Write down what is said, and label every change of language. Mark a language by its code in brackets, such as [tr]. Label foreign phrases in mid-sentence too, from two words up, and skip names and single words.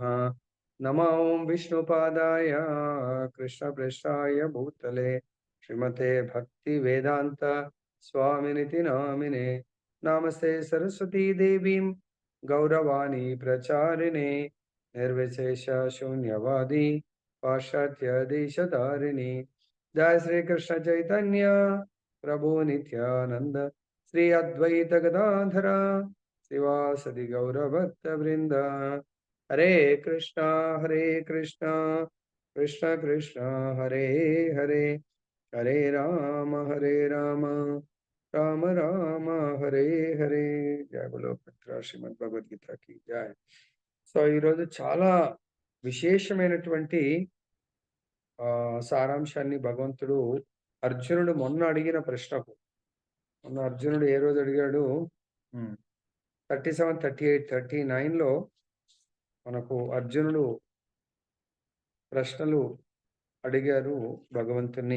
[sa] నమో ఓం విష్ణుపాదాయ కృష్ణప్రేష్ఠాయ భూతలే శ్రీమతే భక్తి వేదాంత స్వామినితి నామినే. నమస్తే సరస్వతీ దేవీం గౌరవాణి ప్రచారిణే నిర్విశేష శూన్యవాది పాశ్చాత్య దేశధారిణి. जय श्री कृष्ण चैतन्य प्रभु नित्यानंद श्री अद्वैत गदाधर श्रीवासदि गौरभक्त वृंद. हरे कृष्णा कृष्ण कृष्ण हरे हरे हरे राम राम राम हरे हरे. [hi] जय बोलो मित्र श्रीमद् भगवद गीता की जय. [te] సో ఈరోజు చాలా విశేషమైనటువంటి సారాంశాన్ని భగవంతుడు అర్జునుడు మొన్న అడిగిన ప్రశ్నకు, మొన్న అర్జునుడు ఏ రోజు అడిగాడు? 37, 38, 39లో మనకు అర్జునుడు ప్రశ్నలు అడిగారు భగవంతుని.